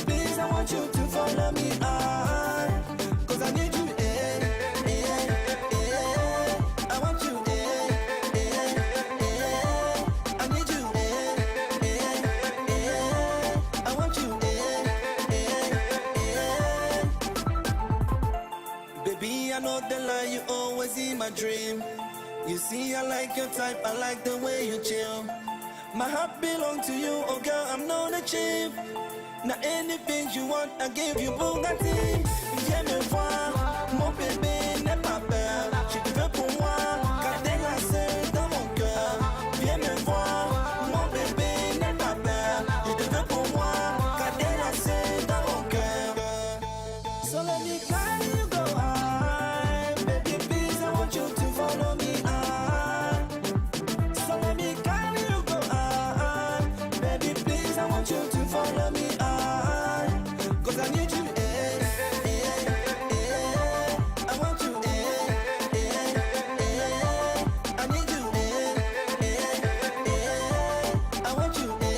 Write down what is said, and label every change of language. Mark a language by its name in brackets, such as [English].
[English] Please, I want you to follow me high. 'Cause I need you, I want you, I need you, I want you, Baby, I know the lie, you always in my dream. You see, I like your type, I like the way you chill. My heart belongs to you, oh girl, I'm not a cheap. Now anything you want, I give you Bugatti. [French] Viens me voir, mon bébé n'est pas peur. Je te veux pour moi, garder la seule dans mon cœur. Viens me voir, mon bébé n'est pas peur. Je te veux pour moi, garder la seule dans mon cœur. [English] So let me carry you go high, baby, please, I want you to follow me high. So let me carry you go high, baby, please, I want you to follow me high. 'Cause I need you, I want you, I need you, I want you,